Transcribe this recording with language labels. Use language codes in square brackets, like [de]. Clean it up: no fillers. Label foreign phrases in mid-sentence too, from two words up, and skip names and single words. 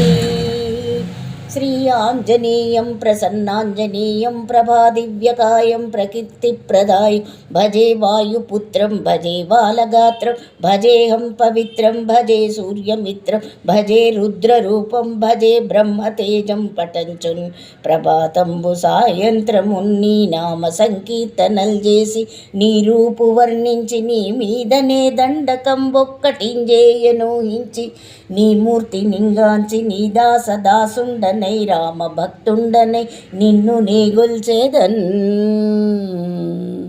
[sa] श्री आञ्जनेयं प्रसन्नाञ्जनेयं प्रभादिव्यकायं प्रकीर्तिप्रदायं भजे वायुपुत्रं भजे बालगात्रं भजेऽहं पवित्रं भजे सूर्यमित्रं भजे रुद्ररूपं भजे ब्रह्मतेजं [te] पठञ्चुन् ప్రభాతంబు సాయంత్రమున్ని నామ సంకీర్తనలు చేసి నీ రూపు వర్ణించి నీ మీదనే దండకం ఒక్కటింజేయనోహించి నీ మూర్తి నింగాంచి నీ దాస దాసుండనై రామ భక్తుండనై నిన్ను నే గొల్చెదన్।